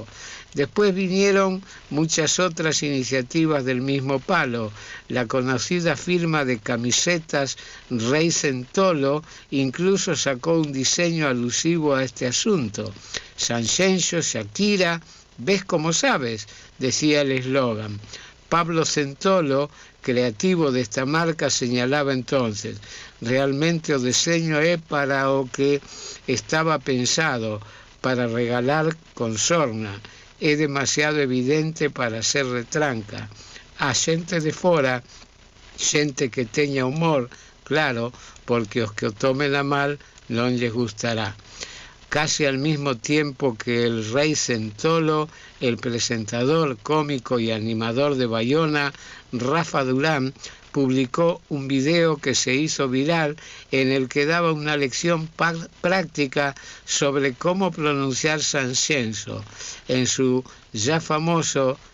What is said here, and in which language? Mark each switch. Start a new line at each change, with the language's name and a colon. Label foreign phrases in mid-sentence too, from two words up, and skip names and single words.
Spanish: Después vinieron muchas otras iniciativas del mismo palo. La conocida firma de camisetas Rey Centolo incluso sacó un diseño alusivo a este asunto. Sanxenxo, Shakira, ¿ves cómo sabes?, decía el eslogan.
Galician: Pablo Centolo,
Spanish: creativo de esta marca, señalaba entonces:
Galician: realmente o deseño é para o que estaba pensado, para regalar con sorna. É demasiado evidente para ser retranca. A xente de fora, xente que teña humor, claro, porque os que o tomen a mal non lles gustará.
Spanish: Casi al mismo tiempo que el Rey Centolo, el presentador, cómico y animador de Bayona, Rafa Durán, publicó un video que se hizo viral en el que daba una lección práctica sobre cómo pronunciar Sanxenxo en su ya famoso